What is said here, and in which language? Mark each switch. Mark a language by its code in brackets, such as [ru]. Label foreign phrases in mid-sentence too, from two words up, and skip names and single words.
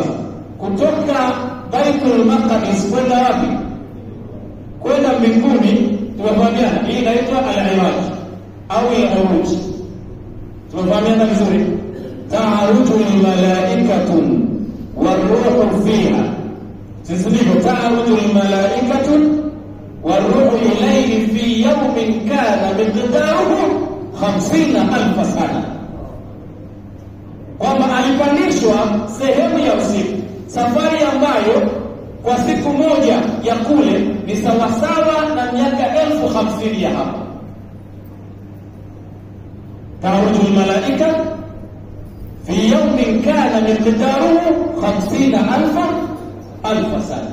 [sw] Kutoka Baitul Maqdis kwenda wapi? Kwenda mbinguni. Tumefahamiana, hii inaitwa al-Iraj au al-Uruj. Tumefahamiana vizuri. [ar] تعرج الملائكة والروح فيها. [sw] Sisi ndivyo, [ar] تعرج الملائكة والروح إليه في يوم كان مقداره 50,000 سنة. [sw] Kwamba alipandishwa sehemu ya usiku, safari ambayo kwa siku moja ya kule ni sawasawa na miaka 50,000 ya hapa. [ar] تعرج الملائكة في يوم كان مقداره 50,000 سنة.